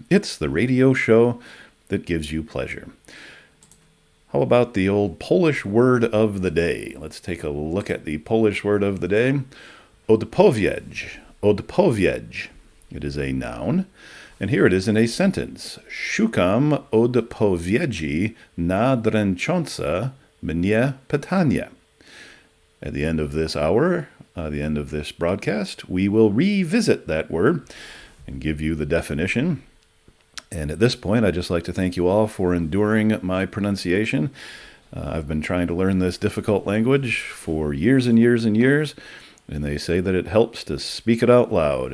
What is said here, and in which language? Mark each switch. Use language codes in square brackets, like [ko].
[en] It's the radio show that gives you pleasure. How about the old Polish word of the day? Let's take a look at the Polish word of the day. Odpowiedź. Odpowiedź. It is a noun. And here it is in a sentence. [pl] Szukam odpowiedzi na dręczące mnie pytania. [en] At the end of this hour, the end of this broadcast, we will revisit that word and give you the definition. And at this point, I'd just like to thank you all for enduring my pronunciation. I've been trying to learn this difficult language for years and years and years, and they say that it helps to speak it out loud.